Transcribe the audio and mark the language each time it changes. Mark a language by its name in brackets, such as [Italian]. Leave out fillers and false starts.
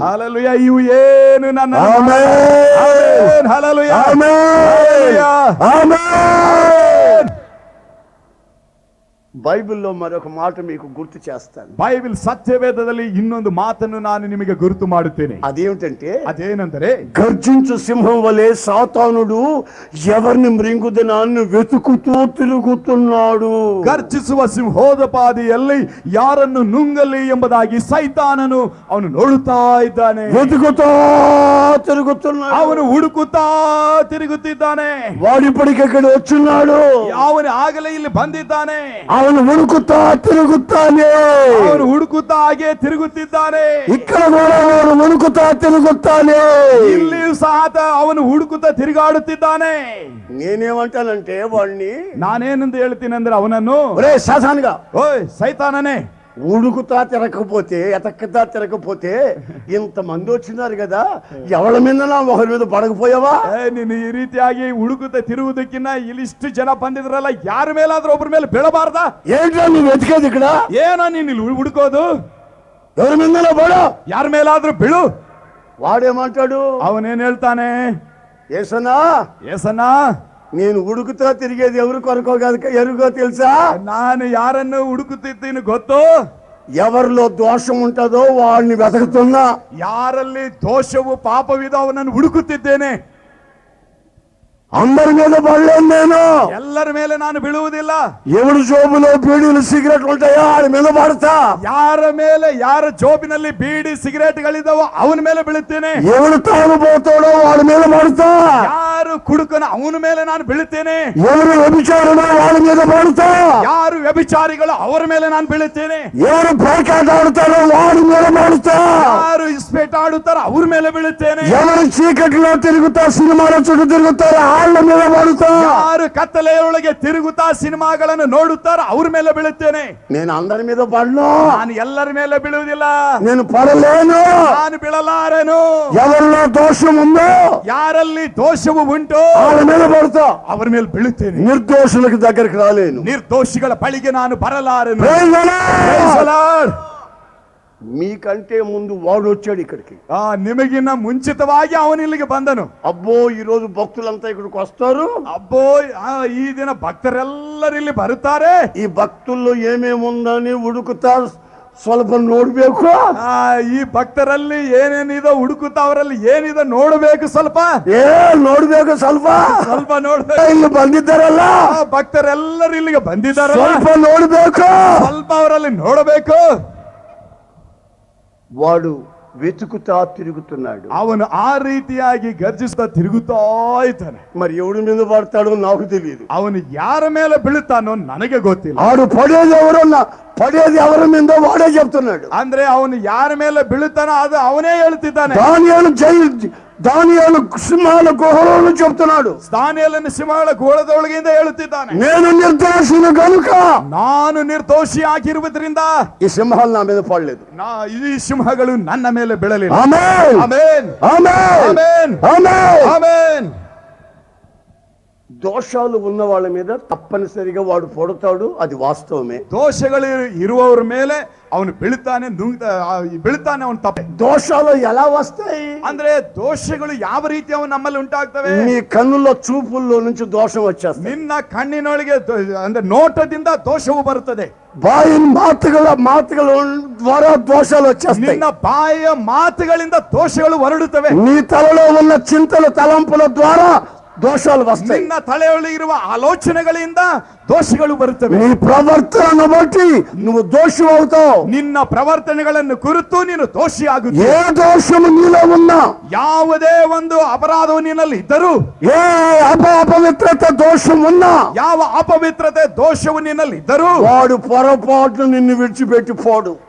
[Kannada] Hallelujah. ಇವು ಏನು ನನ್ನ ಆಮೆನ್. ಹಲ್ಲೆಲೂಯಾ. ಆಮೆನ್. ಹಲ್ಲೆಲೂಯಾ. [Telugu] ఆమేన్. బైబిల్లో మరొక మాట మీకు గుర్తు చేస్తాను. [Kannada] ಬೈಬಲ್ ಸತ್ಯವೇದದಲ್ಲಿ ಇನ್ನೊಂದು ಮಾತನ್ನು ನಾನು ನಿಮಗೆ ಗುರುತು ಮಾಡುತ್ತೇನೆ. [Telugu] అదేమిటంటే, [Kannada] ಅದೇನೆಂದರೆ [Telugu] గర్జించు సింహం వలె సాతానుడు ఎవరిని మృంగుదనాన్ని వెతుకుతూ తిరుగుతున్నాడు. [Kannada] ಗರ್ಜಿಸುವ ಸಿಂಹೋದಪಾದಿಯಲ್ಲಿ ಯಾರನ್ನು ನುಂಗಲಿ ಎಂಬುದಾಗಿ ಸೈತಾನನು ಅವನು ನೋಡುತ್ತಾ ಇದ್ದಾನೆ. [Telugu] వెతుకుతా తిరుగుతున్నాడు. [Kannada] ಅವನು ಹುಡುಕುತ್ತಾ ತಿರುಗುತ್ತಿದ್ದಾನೆ. [Telugu] వాడిప్పటికెక్కడ వచ్చున్నాడు. [Kannada] ಅವನು ಆಗಲೇ ಇಲ್ಲಿ ಬಂದಿದ್ದಾನೆ. ಅವನು ಹುಡುಕುತ್ತಾ ತಿರುಗುತ್ತಾನೆ. ಅವನು ಹುಡುಕುತ್ತಾ ಹಾಗೆ ತಿರುಗುತ್ತಿದ್ದಾನೆ. [Telugu] ఇక్కడ కూడా [Kannada] ಅವನು ಹುಡುಕುತ್ತಾ ತಿರುಗುತ್ತಾನೆ. ಇಲ್ಲಿಯೂ ಸಹ ಅವನು ಹುಡುಕುತ್ತಾ ತಿರುಗಾಡುತ್ತಿದ್ದಾನೆ. [Telugu] నేనేమంటానంటే వాడిని, [Kannada] ನಾನೇನೆಂದು ಹೇಳ್ತೀನಿ ಅಂದ್ರೆ ಅವನನ್ನು, [Telugu] ఒరే సాతానుగా, [Kannada] ಓಯ್ ಸೈತಾನನೇ, [Telugu] ఉడుకుతా తిరగకపోతే ఎతక్కుతా తిరగకపోతే ఇంతమంది వచ్చినారు కదా, ఎవరి మీద ఒకరి మీద పడకపోయావా? [Kannada] ನೀನು ಈ ರೀತಿಯಾಗಿ ಹುಡುಕುತ್ತಾ ತಿರುಗುವುದಕ್ಕಿನ್ನ ಇಲ್ಲಿಷ್ಟು ಜನ ಬಂದಿದ್ರಲ್ಲ, ಯಾರ ಮೇಲಾದ್ರೂ ಒಬ್ಬರ ಮೇಲೆ ಬೀಳಬಾರ್ದ? [Telugu] ఏంటో నువ్వు వెతికేది ఇక్కడ? [Kannada] ಏನೋ ನೀನು ಇಲ್ಲಿ ಹುಡುಕೋದು? [Telugu] ఎవరి మీద పడు, [Kannada] ಯಾರ ಮೇಲಾದ್ರೂ ಬೀಳು. [Telugu] వాడేమంటాడు? [Kannada] ಅವನೇನ್ ಹೇಳ್ತಾನೆ? [Telugu] ఏసన్నా, [Kannada] ಏಸನ್ನ, [Telugu] నేను ఉడుకుతా తిరిగేది ఎవరు కొరకో కాదు, ఎరుగో తెలుసా? [Kannada] ನಾನು ಯಾರನ್ನು ಹುಡುಕುತ್ತಿದ್ದೀನಿ ಗೊತ್ತು? [Telugu] ఎవరిలో దోషం ఉంటుందో వాడిని వెతుకుతున్నా. [Kannada] ಯಾರಲ್ಲಿ ದೋಷವು ಪಾಪವಿದೋ ಅವನನ್ನು ಹುಡುಕುತ್ತಿದ್ದೇನೆ. [Telugu] అందరి మీద పడలేను నేను. [Kannada] ಎಲ್ಲರ ಮೇಲೆ ನಾನು ಬೀಳುವುದಿಲ್ಲ. [Telugu] ఎవడు జోబులో బీడీలు సిగరెట్ ఉంటాయో వాడి మీద పడతా. [Kannada] ಯಾರ ಜೋಬಿನಲ್ಲಿ ಬೀಡಿ ಸಿಗರೇಟ್ಗಳಿದ್ದಾವೋ ಅವನ ಮೇಲೆ ಬೀಳುತ್ತೇನೆ. [Telugu] ఎవడు తాగుబోతాడో వాడి మీద పడతా. [Kannada] ಯಾರು ಕುಡುಕನ ಅವನ ಮೇಲೆ ನಾನು ಬೀಳುತ್ತೇನೆ. [Telugu] ఎవరు వ్యభిచారుడో వాడి మీద పడతా. [Kannada] ಯಾರು ವ್ಯಭಿಚಾರಿಗಳು ಅವರ ಮೇಲೆ ನಾನು ಬೀಳುತ್ತೇನೆ. [Telugu] ఎవరు పేకాట ఆడుతారో వాడి మీద పడతా. [Kannada] ಯಾರು ಇಸ್ಪೇಟ್ ಆಡುತ್ತಾರೋ ಅವ್ರ ಮೇಲೆ ಬೀಳುತ್ತೇನೆ. [Telugu] ఎవరు చీకటిలో తిరుగుతా సినిమాల చుట్టూ తిరుగుతారో వాళ్ళ మీద పడతా. [Kannada] ಯಾರು ಕತ್ತಲೆಯೊಳಗೆ ತಿರುಗುತ್ತಾ ಸಿನಿಮಾಗಳನ್ನು ನೋಡುತ್ತಾರೋ ಅವ್ರ ಮೇಲೆ ಬೀಳುತ್ತೇನೆ. [Telugu] నేను అందరి మీద పడను. [Kannada] ನಾನು ಎಲ್ಲರ ಮೇಲೆ ಬೀಳುವುದಿಲ್ಲ. [Telugu] నేను పడలేను. [Kannada] ನಾನು ಬೀಳಲಾರೆನು. [Telugu] ఎవరిలో దోషం ఉందో [Kannada] ಯಾರಲ್ಲಿ ದೋಷವು ಉಂಟು [Telugu] వాళ్ళ మీద పడతా. [Kannada] ಅವರ ಮೇಲೆ ಬೀಳುತ್ತೇನೆ. [Telugu] నిర్దోషులకు దగ్గరికి రాలేను. [Kannada] ನಿರ್ದೋಷಿಗಳ ಬಳಿಗೆ ನಾನು ಬರಲಾರೆನು. [English] Praise the Lord. Praise the Lord. [Telugu] మీకంటే ముందు వాడు వచ్చాడు ఇక్కడికి. [Kannada] ನಿಮಗಿನ್ನ ಮುಂಚಿತವಾಗಿ ಅವನು ಇಲ್ಲಿಗೆ ಬಂದನು. [Telugu] అబ్బో ఈ రోజు భక్తులంతా ఇక్కడికి వస్తారు. [Kannada] ಅಬ್ಬೋ, ಈ ದಿನ ಭಕ್ತರೆಲ್ಲರೂ ಇಲ್ಲಿ ಬರುತ್ತಾರೆ. [Telugu] ఈ భక్తుల్లో ఏమేమి ఉందని [Kannada] ಹುಡುಕುತ್ತಾ ಸ್ವಲ್ಪ ನೋಡ್ಬೇಕು. ಈ ಭಕ್ತರಲ್ಲಿ ಏನೇನಿದೋ ಹುಡುಕುತ್ತಾ ಅವರಲ್ಲಿ ಏನಿದೆ ನೋಡಬೇಕು. ಸ್ವಲ್ಪ ನೋಡ್ಬೇಕು, ಸ್ವಲ್ಪ ಸ್ವಲ್ಪ ನೋಡ್ಬೇಕು. ಇಲ್ಲಿ ಬಂದಿದ್ದಾರಲ್ಲ ಭಕ್ತರೆಲ್ಲರೂ ಇಲ್ಲಿಗೆ ಬಂದಿದ್ದಾರಲ್ಲ, ಸ್ವಲ್ಪ ನೋಡ್ಬೇಕು. ಸ್ವಲ್ಪ ಅವರಲ್ಲಿ ನೋಡಬೇಕು. [Telugu] వాడు వెతుకుతా తిరుగుతున్నాడు. [Kannada] ಅವನು ಆ ರೀತಿಯಾಗಿ ಗರ್ಜಿಸ್ತಾ ತಿರುಗುತ್ತಾ ಇದ್ದಾನೆ. [Telugu] మరి ఎవడి మీద పడతాడో నాకు తెలియదు. [Kannada] ಅವನು ಯಾರ ಮೇಲೆ ಬೀಳುತ್ತಾನೋ ನನಗೆ ಗೊತ್ತಿಲ್ಲ. [Telugu] ఆడు పడేది ఎవరి మీద వాడే చెప్తున్నాడు. [Kannada] ಅಂದ್ರೆ ಅವನು ಯಾರ ಮೇಲೆ ಬೀಳುತ್ತಾನೋ ಅದು ಅವನೇ ಹೇಳ್ತಿದ್ದಾನೆ. [Telugu] దానియేలు సింహాల గుహలో చెప్తున్నాడు. [Kannada] ದಾನಿಯೇಲನ ಸಿಂಹಗಳ ಗೋಳದೊಳಗಿಂದ ಹೇಳುತ್ತಿದ್ದಾನೆ, [Telugu] నేను నిర్దోషిని కనుక, [Kannada] ನಾನು ನಿರ್ದೋಷಿ ಆಗಿರುವುದರಿಂದ [Telugu] ఈ సింహాలు నా మీద పడలేదు. [Kannada] ಈ ಸಿಂಹಗಳು ನನ್ನ ಮೇಲೆ ಬೀಳಲಿಲ್ಲ. [Telugu] ఆమేన్. [Kannada] ಆಮೆನ್. [Telugu] ఆమేన్. [Kannada] ಆಮೆನ್. [Telugu] ఆమేన్. [Kannada] ಆಮೆನ್. [Telugu] దోషాలు ఉన్న వాళ్ళ మీద తప్పనిసరిగా వాడు పడతాడు, అది వాస్తవమే. [Kannada] ದೋಷಗಳು ಇರುವವರ ಮೇಲೆ ಅವನು ಬೀಳುತ್ತಾನೆ, ಬೀಳುತ್ತಾನೆ. ಅವನು ತಪ್ಪೆ. [Telugu] దోషాలు ఎలా వస్తాయి [Kannada] ಅಂದ್ರೆ ದೋಷಗಳು ಯಾವ ರೀತಿ ಅವನು ನಮ್ಮಲ್ಲಿ ಉಂಟಾಗ್ತವೆ? [Telugu] నీ కన్నుల చూపుల్లో నుంచి దోషం వచ్చేస్తుంది. [Kannada] ನಿನ್ನ ಕಣ್ಣಿನೊಳಗೆ ಅಂದ್ರೆ ನೋಟದಿಂದ ದೋಷವು ಬರುತ್ತದೆ. [Telugu] బాయిన మాటಗಳ ద్వారా దోషాలు వచ్చేస్తాయి. [Kannada] ನಿನ್ನ ಬಾಯಿಯ ಮಾತುಗಳಿಂದ ದೋಷಗಳು ಹೊರಡುತ್ತವೆ. [Telugu] నీ తలలో ఉన్న చింతల తలంపుల ద్వారా దోషాలు వస్తాయి. [Kannada] ನಿನ್ನ ತಲೆಯೊಳಗಿರುವ ಆಲೋಚನೆಗಳಿಂದ ದೋಷಗಳು ಬರುತ್ತವೆ. [Telugu] నీ ప్రవర్తనను బట్టి నువ్వు దోషి అవుతావు. [Kannada] ನಿನ್ನ ಪ್ರವರ್ತನೆಗಳನ್ನು ಕುರಿತು ನೀನು ದೋಷಿ ಆಗುತ್ತಿ. [Telugu] ఏ దోషము నీలో ఉన్నా, [Kannada] ಯಾವುದೇ ಒಂದು ಅಪರಾಧವು ನಿನ್ನಲ್ಲಿ ಇದ್ದರೂ, [Telugu] ఏ అపవిత్రత దోషం ఉన్నా, [Kannada] ಯಾವ ಅಪವಿತ್ರತೆ ದೋಷವು ನಿನ್ನಲ್ಲಿ ಇದ್ದರೂ, [Telugu] వాడు పొరపాటును నిన్ను విడిచిపెట్టి పోడు.